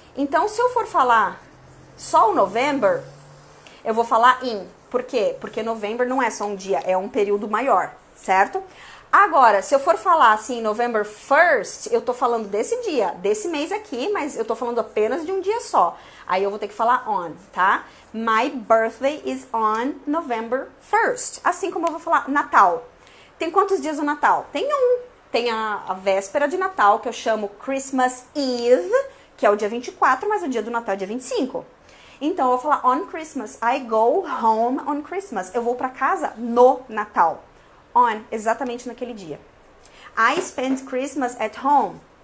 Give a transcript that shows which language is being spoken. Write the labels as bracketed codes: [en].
[pt] Então, se eu for falar só o November, eu vou falar in. Por quê? Porque November não é só um dia, é um período maior, certo? Agora, se eu for falar assim, November 1st, eu tô falando desse dia, desse mês aqui, mas eu tô falando apenas de um dia só. Aí eu vou ter que falar on, tá? [en] My birthday is on November 1st. [pt] Assim como eu vou falar Natal. Tem quantos dias o Natal? Tem um. Tem a véspera de Natal, que eu chamo Christmas Eve, que é o dia 24, mas o dia do Natal é dia 25. Então, eu vou falar on Christmas. [en] I go home on Christmas. [pt] Eu vou pra casa no Natal. On, exatamente naquele dia. [en] I spend Christmas at home.